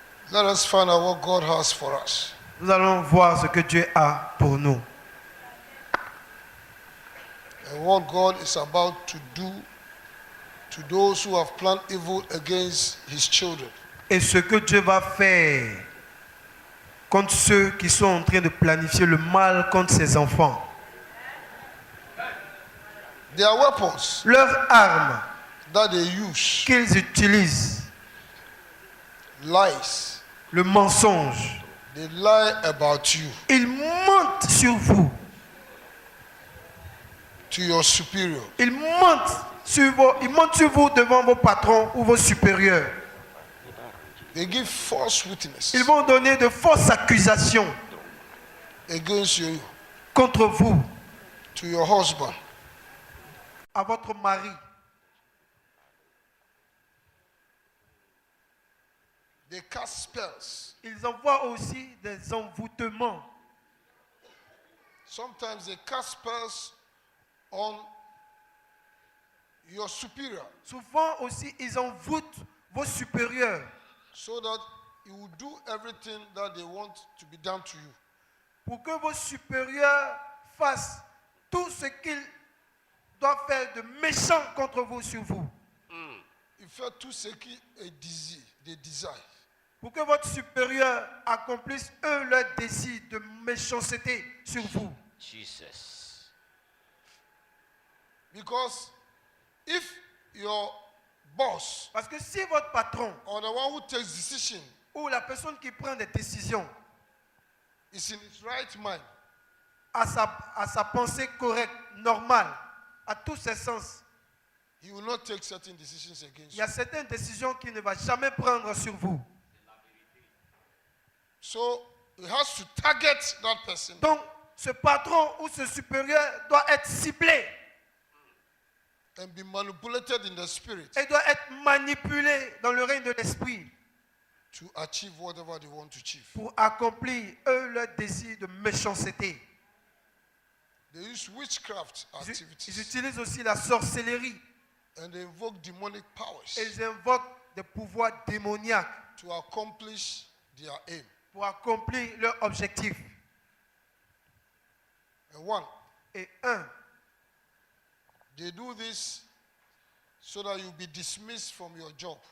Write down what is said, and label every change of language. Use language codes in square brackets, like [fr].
[en] Let us find out what God has for us. [fr] Nous allons voir ce que Dieu a pour nous. [en] And what God is about to do to those who have planned evil against his children. [fr] Et ce que Dieu va faire contre ceux qui sont en train de planifier le mal contre ses enfants. [en] Their weapons [fr] Leurs armes [en] that they use, [fr] qu'ils utilisent, [en] lies, [fr] le mensonge, [en] they lie about you. [fr] ils mentent sur vous. [en] to your superior. [fr] Ils montent sur vous devant vos patrons ou vos supérieurs. [en] They give false witness [fr] Ils vont donner de fausses accusations [en] against you, [fr] contre vous, [en] to your husband. [fr] à votre mari. [en] They cast spells. [fr] Ils envoient aussi des envoûtements. [en] Sometimes they cast spells on your superior [fr] Souvent aussi, ils envoûtent vos supérieurs [en] so that you will do everything that they want to be done to you. [fr] pour que vos supérieurs fassent tout ce qu'ils doivent faire de méchant contre vous sur vous. Il fait tout ce qui est désir, des desires. Pour que votre supérieur accomplisse eux leur désir de méchanceté sur vous. [en] Jesus. Because if your boss [fr] Parce que si votre patron [en] or the one who takes decision [fr] ou la personne qui prend des décisions [en] is in his right mind, [fr] a sa pensée correcte, normale, à tous ses sens, [en] he will not take certain decisions against [fr] il y a [en] you. [fr] certaines décisions qu'il ne va jamais prendre sur vous. [en] So he has to target that person [fr] Donc, ce patron ou ce supérieur doit être ciblé [en] and be manipulated in the spirit [fr] et doit être manipulé dans le règne de l'esprit [en] to achieve whatever they want to achieve. [fr] pour accomplir eux leur désir de méchanceté. [en] They use witchcraft [fr] Ils [en] activities [fr] utilisent aussi la sorcellerie [en] and they invoke demonic powers [fr] et ils invoquent des pouvoirs démoniaques [en] to accomplish their aim. [fr] pour accomplir leur objectif. [en] And one, [fr] Et [en] they do this so that you'll be dismissed from your job.